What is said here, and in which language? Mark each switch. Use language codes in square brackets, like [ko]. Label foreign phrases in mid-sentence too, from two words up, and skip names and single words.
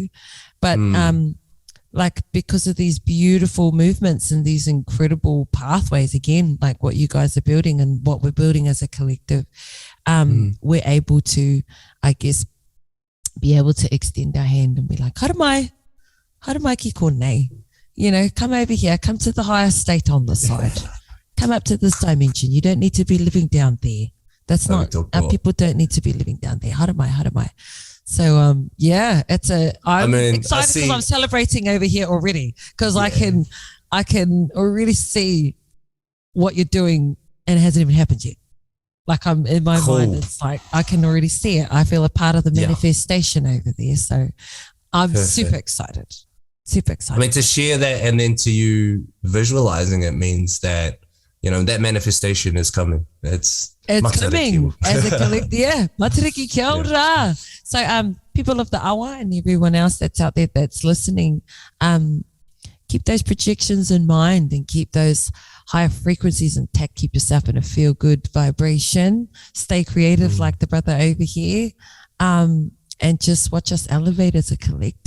[en] But like, because of these beautiful movements and these incredible pathways, again, like what you guys are building and what we're building as a collective, we're able to, I guess, be able to extend our hand and be like, [mi] Haramai ki konei. [en] You know, come over here, come to the higher state on the side. Come up to this dimension. You don't need to be living down there. That's not, people don't need to be living down there. Haramai. So, yeah, I'm excited because I'm celebrating over here already because I can already see what you're doing and it hasn't even happened yet. Like I'm in my mind, it's like I can already see it. I feel a part of the manifestation over there. So I'm super excited. Super excited. I mean, to share that and then to you visualizing it means that, you know, that manifestation is coming. It's coming as a collective. Yeah. [mi] Matariki kia ora. [en] So people of the awa and everyone else that's out there that's listening, keep those projections in mind and keep those higher frequencies intact. Keep yourself in a feel good vibration. Stay creative like the brother over here. And just watch us elevate as a collective.